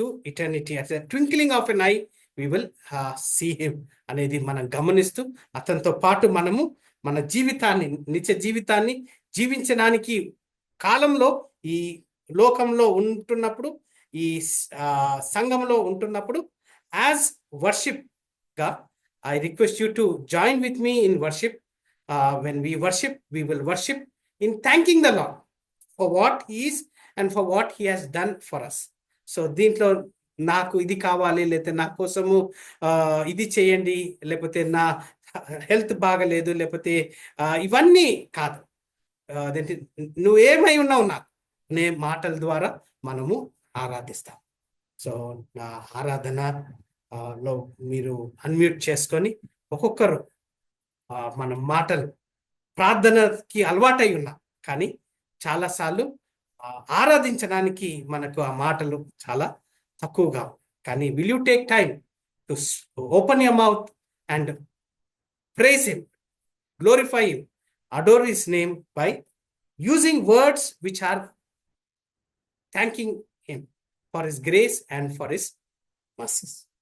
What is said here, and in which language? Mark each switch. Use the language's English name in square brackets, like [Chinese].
[English] eternity at the twinkling of an eye we will see him [Telugu] అనేది మనం గమనిస్తూ అతనితో పాటు మనము మన నిత్య జీవితాన్ని జీవించడానికి కాలంలో ఈ లోకంలో ఉంటున్నప్పుడు, ఈ సంఘంలో ఉంటున్నప్పుడు యాజ్ వర్షిప్ గా [English] I request you to join with me in worship. When we worship, we will worship in thanking the Lord for what he is and for what he has done for us. [Telugu] So దీంట్లో నాకు ఇది కావాలి, లేకపోతే నా కోసము ఇది చేయండి, లేకపోతే నా హెల్త్ బాగలేదు, లేకపోతే ఇవన్నీ కాదు. అదేంటి, నువ్వేమై ఉన్నావు నాకు నే మాటల ద్వారా మనము ఆరాధిస్తాం. సో నా ఆరాధన లో మీరు అన్మ్యూట్ చేసుకొని ఒక్కొక్కరు మన మాటలు ప్రార్థనకి అలవాటై ఉన్నాం, కానీ చాలాసార్లు ఆరాధించడానికి మనకు ఆ మాటలు చాలా తక్కువగా. [English] కానీ will you take time to open your mouth and praise him, glorify him, adore his name by using words which are thanking him for his grace and for his mercies.